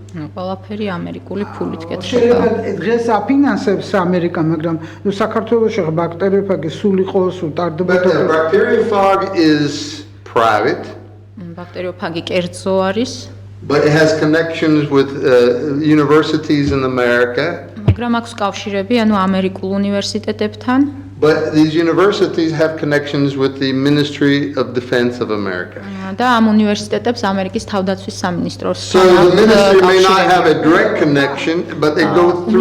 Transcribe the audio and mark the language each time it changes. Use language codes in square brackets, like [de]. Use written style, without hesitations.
[ka] ყველაფერი ამერიკული ფულით კეთდება. შეიძლება დღეს აფინანსებს ამერიკა, მაგრამ ნუ საქართველოში ბაქტერიოფაგი სულ იყოს, უტარდება. [en] But the bacteriophage is private. [ka] ბაქტერიოფაგი კერძო არის. [en] But it has connections with universities in America. [ka] მაგრამ აქვს კავშირები ანუ ამერიკულ უნივერსიტეტებთან. [en] But these universities have connections with the Ministry of Defense of America. [ka] და ამ უნივერსიტეტებს ამერიკის თავდაცვის სამინისტროს [en] So the ministry may not have a direct connection, but they go through.